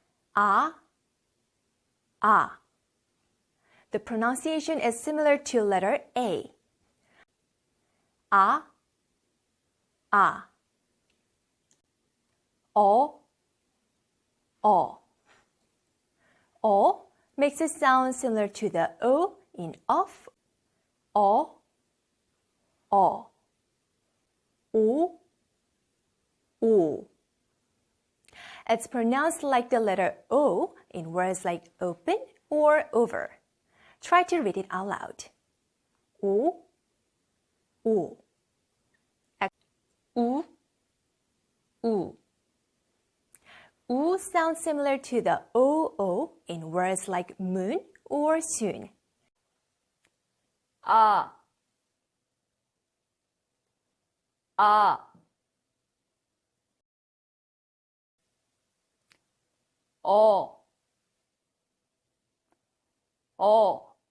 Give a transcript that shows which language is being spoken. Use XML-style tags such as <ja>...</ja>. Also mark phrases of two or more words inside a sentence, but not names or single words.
<en>ah, ah. The pronunciation is similar to letter A. Ah, ah. O, o. O makes it sound similar to the O in of. O, o. U, u. It's pronounced like the letter O in words like open or over. Try to read it out loud. U, u. U, u. U sounds similar to the OO in words like moon or soon. Ah, ah. O, o.</en>